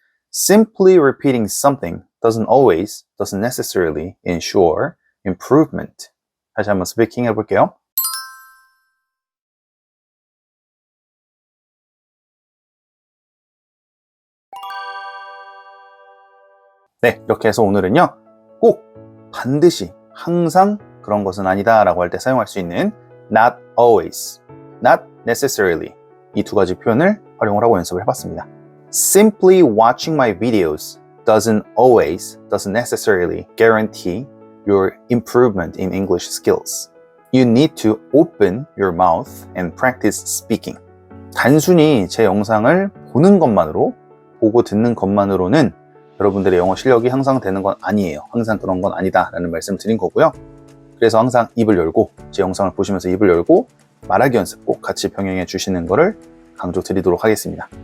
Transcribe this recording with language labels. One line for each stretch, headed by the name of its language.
English: Simply repeating something doesn't necessarily ensure improvement.
Korean: 다시 한번 스피킹 해볼게요. 네, 이렇게 해서 오늘은요, 꼭, 반드시, 항상 그런 것은 아니다 라고 할 때 사용할 수 있는
English: not always, not necessarily
Korean: 이 두 가지 표현을 활용을 하고 연습을 해봤습니다.
English: Simply watching my videos doesn't necessarily guarantee your improvement in English skills. You need to open your mouth and practice speaking.
Korean: 단순히 제 영상을 보는 것만으로, 보고 듣는 것만으로는 여러분들의 영어 실력이 향상되는 건 아니에요. 항상 그런 건 아니다 라는 말씀 드린 거고요. 그래서 항상 입을 열고, 제 영상을 보시면서 입을 열고 말하기 연습 꼭 같이 병행해 주시는 거를 강조 드리도록 하겠습니다.